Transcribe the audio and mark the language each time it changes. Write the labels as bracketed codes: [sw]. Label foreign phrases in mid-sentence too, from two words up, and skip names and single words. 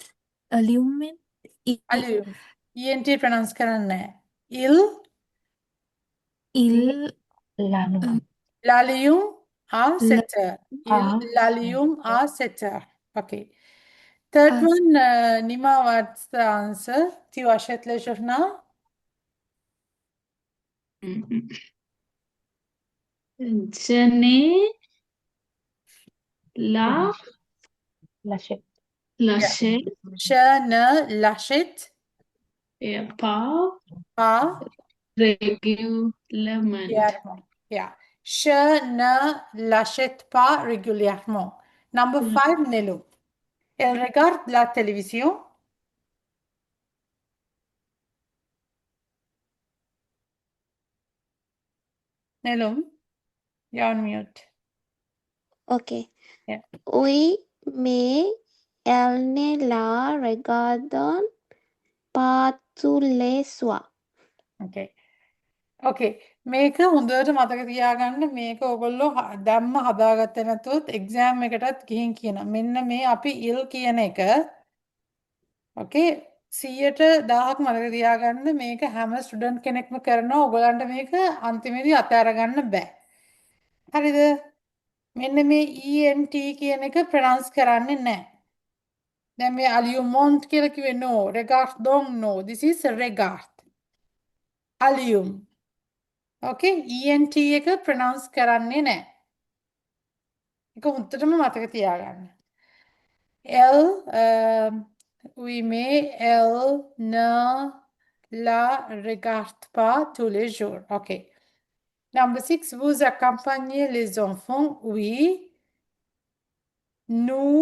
[en] Allume. ENT pronounce කරන්නේ. [fr] Il il l'allume à 7 heures. Il Ah. l'allume à 7 heures. [en] Okay. Third Ah. one, Nima, what's the answer? [fr] Tu achètes le journal? Je n'ai la l'achète. l'achète Je ne l'achète pas pas régulièrement. régulièrement. Yeah. Je ne l'achète pas régulièrement. [en] Number 5, Nelu. [fr] Elle regarde la télévision. [en] Nelu, you're on mute. Ok. Yeah. [fr] Oui, mais elle ne la regarde pas tous les soirs. [si] Okay. ඕකේ. මේක හොඳට මතක තියාගන්න. මේක ඔයගොල්ලෝ දැම්ම හදාගත්තේ නැතුවොත් එක්සෑම් එකටත් ගිහින් කියනවා. මෙන්න මේ අපි ඉල් කියන එක ඕකේ 100ට 1000ක් මතක තියාගන්න. මේක හැම ස්ටුඩන්ට් කෙනෙක්ම කරනවා. ඔයගලන්ට මේක අන්තිමේදී අතහැර ගන්න බෑ. හරිද? මෙන්න මේ ENT කියන එක ප්‍රොනවුන්ස් කරන්නේ නැහැ. දැන් මේ අලියුමොන්ට් කියලා කිව්වේ no. regardon no. [en] This is regard. [si] අලියුම්. ඕකේ ENT එක ප්‍රොනවුන්ස් කරන්නේ නැහැ. ඒක හොඳටම මතක තියාගන්න. [fr] Elle, oui, mais elle ne la regarde pas tous les jours. [en] OK. [fr] Number 6, vous accompagnez les enfants. Oui. Nous